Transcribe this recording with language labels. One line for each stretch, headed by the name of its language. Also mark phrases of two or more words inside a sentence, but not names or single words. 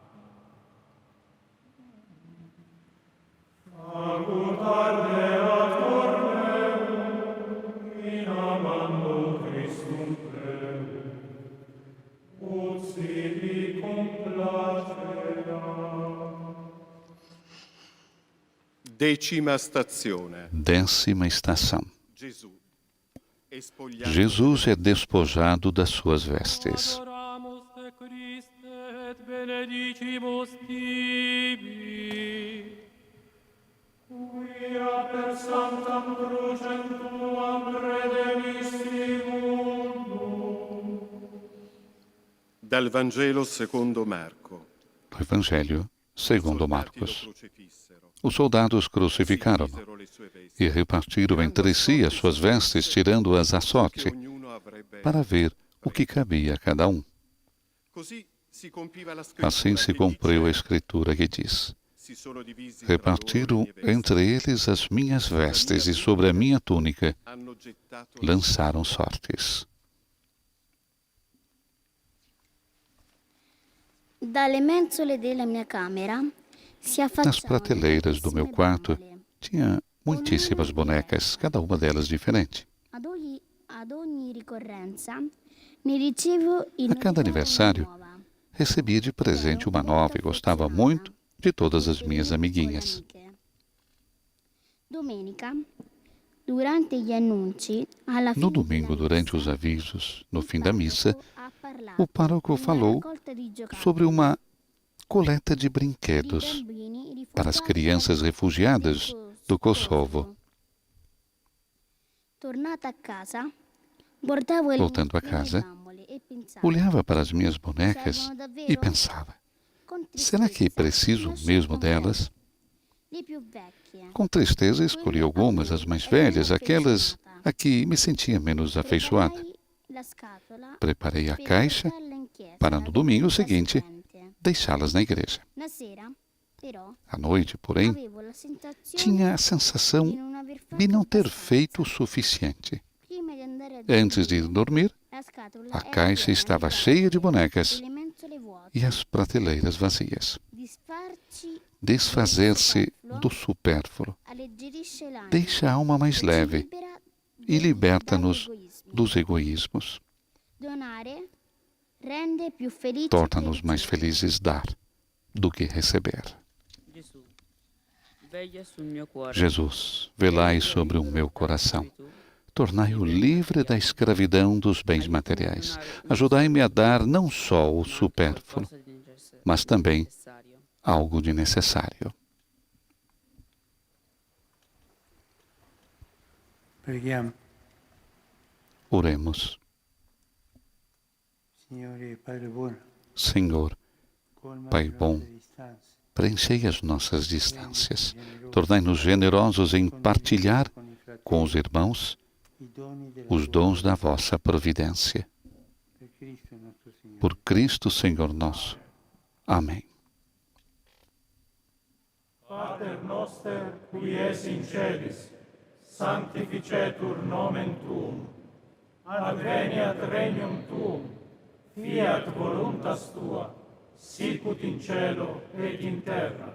Latin: Agut ardeat corneum, in amando Christum plebe, ut sibi complacea.
Italian: Decima stazione.
Portuguese: 10ª estação.
Italian: Gesù
Portuguese: Jesus é despojado das suas vestes.
Latin: Adoramus te Christe et benedicimus tibi. Quia per sanctam crucem tuam redemisti mundum.
Italian: Dal Vangelo secondo Marco.
Portuguese: Do Evangelho segundo Marcos. Os soldados crucificaram-no e repartiram entre si as suas vestes, tirando-as à sorte, para ver o que cabia a cada um. Assim se cumpriu a Escritura que diz: repartiram entre eles as minhas vestes e sobre a minha túnica lançaram sortes.
Italian: Dalle mensole della mia camera si
Portuguese: Nas
Italian: affacciavano
Portuguese: prateleiras do meu quarto
Italian: bambole.
Portuguese: tinha muitíssimas bonecas, cada uma delas diferente.
Italian: Ad ogni ricorrenza ne ricevo in
Portuguese: A cada aniversário,
Italian: nuova.
Portuguese: recebia de presente uma nova e gostava muito de todas as minhas amiguinhas.
Italian: Domenica, durante gli annunci, alla
Portuguese: No
Italian: fine
Portuguese: domingo,
Italian: della
Portuguese: durante os
Italian: messa,
Portuguese: avisos, no
Italian: il
Portuguese: fim da missa,
Italian: parroco ha parlato
Portuguese: o pároco
Italian: di una
Portuguese: falou
Italian: raccolta di giocattoli
Portuguese: sobre uma coleta de
Italian: per i
Portuguese: brinquedos
Italian: bambini
Portuguese: para as
Italian: rifugiati
Portuguese: crianças
Italian: del
Portuguese: refugiadas do Kosovo.
Italian: Tornata a casa, guardavo
Portuguese: Voltando a
Italian: le mie
Portuguese: casa,
Italian: bambole e pensavo,
Portuguese: Olhava para as minhas bonecas e pensava:
Italian: con
Portuguese: será que
Italian: tristezza,
Portuguese: preciso
Italian: ne ho
Portuguese: mesmo
Italian: scelte
Portuguese: delas?
Italian: le più vecchie.
Portuguese: Com tristeza, escolhi algumas, as mais velhas, aquelas a que me sentia menos afeiçoada.
Italian: Preparai la scatola
Portuguese: Preparei a
Italian: per
Portuguese: caixa
Italian: portarla in chiesa
Portuguese: para no domingo
Italian: domenica
Portuguese: seguinte
Italian: seguente.
Portuguese: deixá-las na igreja.
Italian: Na sera, però,
Portuguese: À noite, porém,
Italian: avevo la sensazione
Portuguese: tinha a
Italian: di
Portuguese: sensação
Italian: non aver fatto
Portuguese: de não ter
Italian: abbastanza.
Portuguese: feito o suficiente.
Italian: Prima di andare a
Portuguese: Antes de ir dormir,
Italian: la scatola
Portuguese: a
Italian: era
Portuguese: caixa
Italian: piena
Portuguese: estava
Italian: di
Portuguese: cheia de
Italian: bambole
Portuguese: bonecas
Italian: e le mensole vuote.
Portuguese: e as prateleiras vazias.
Italian: Disfarci
Portuguese: Desfazer-se do supérfluo
Italian: alleggerisce l'anima
Portuguese: deixa a alma mais
Italian: e ci
Portuguese: leve
Italian: libera
Portuguese: e liberta-nos
Italian: dall'egoismo.
Portuguese: dos egoísmos.
Italian: Donare rende più felici
Portuguese: Torna-nos
Italian: che
Portuguese: mais
Italian: ricevere.
Portuguese: felizes dar do que receber.
Italian: Gesù, veglia sul mio cuore.
Portuguese: Jesus, velai sobre o meu coração. Tornai-o livre da escravidão dos bens materiais. Ajudai-me a dar não só o supérfluo, mas também algo de necessário.
Italian: Preghiamo.
Portuguese: Oremos.
Italian: Signore Padre buono,
Portuguese: Senhor,
Italian: colma
Portuguese: Pai
Italian: le
Portuguese: bom,
Italian: nostre distanze.
Portuguese: preenchei as nossas distâncias. Tornai-nos generosos em partilhar com os irmãos
Italian: I doni della
Portuguese: os dons da vossa providência.
Italian: per Cristo nostro Signore.
Portuguese: Por Cristo, Senhor nosso. Amém.
Latin: Pater noster, qui es in celis, sanctificetur nomen tuum. Adveniat regnum tuum. Fiat voluntas tua, sicut in cielo et in terra.